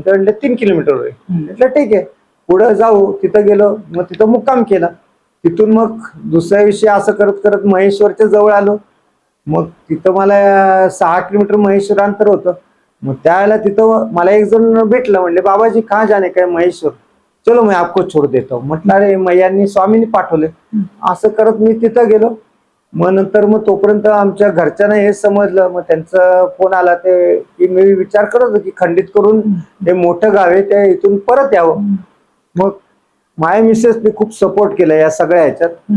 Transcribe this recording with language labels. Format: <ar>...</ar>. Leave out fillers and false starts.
<mr>ते म्हणले 3 किलोमीटर आहे. म्हटलं ठीक आहे पुढं जाऊ. तिथं गेलो, मग तिथं मुक्काम केला. तिथून मग दुसऱ्या दिवशी असं करत करत महेश्वरच्या जवळ आलो. मग तिथं मला 6 किलोमीटर महेश्वर अंतर होतं. मग त्यावेळेला तिथं मला एक जण भेटलं. म्हणले</mr> <hi>बाबाजी कहाँ जाने का है महेश्वर, चलो मैं आपको छोड़ देता हूँ.</hi> <mr>म्हटलं अरे मैयांनी स्वामींनी पाठवले. असं करत मी तिथं गेलो. मग नंतर मग तोपर्यंत आमच्या घरच्यांना हे समजलं. मग त्यांचा फोन आला ते की मी विचार करत होतो की खंडित करून हे मोठं गाव आहे ते इथून परत यावं. मग माय मिसेसने खूप सपोर्ट केला या सगळ्या ह्याच्यात.</mr>